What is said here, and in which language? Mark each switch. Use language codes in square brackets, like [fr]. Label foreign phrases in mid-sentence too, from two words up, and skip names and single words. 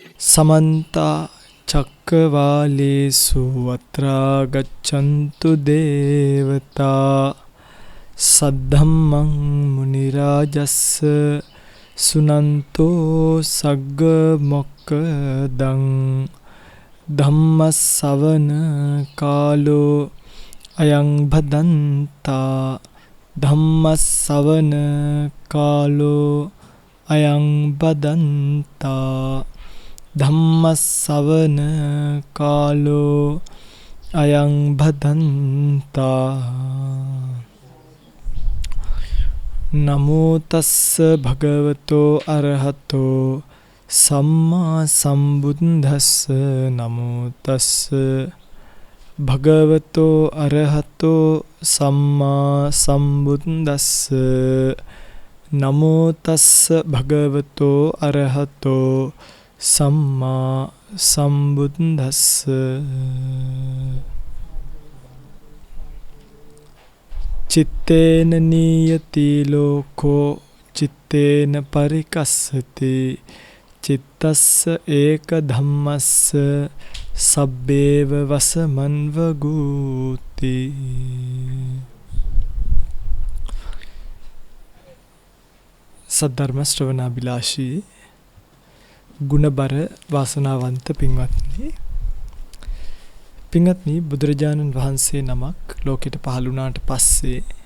[pi] समन्त चक्रवालेषु अत्रा गच्छन्तु देवता सद्धम्मं मुनिराजस्स सुनन्तो सग्ग मोक्खदं धम्मස්සවන කාලෝ අයං භදන්තා ධම්මස්සවන කාලෝ අයං භදන්තා ධම්මස්සවන කාලෝ අයං භදන්තා නමෝ තස්ස භගවතෝ අරහතෝ සම්මා සම්බුද්දස්ස නමෝ තස්ස භගවතෝ අරහතෝ සම්මා සම්බුද්දස්ස නමෝ තස්ස භගවතෝ අරහතෝ සම්මා සම්බුද්දස්ස චිත්තේන නීයති ලෝකෝ චිත්තේන පරිකස්සති චිත්තස්ස ඒක ධම්මස්ස සබ්බේව වසමන්ව ගූති. [si] සද්ධර්ම ශ්‍රවණාබිලාෂී ගුණබර වාසනාවන්ත පින්වත්නි බුදුරජාණන් වහන්සේ නමක් ලෝකෙට පහළ වුණාට පස්සේ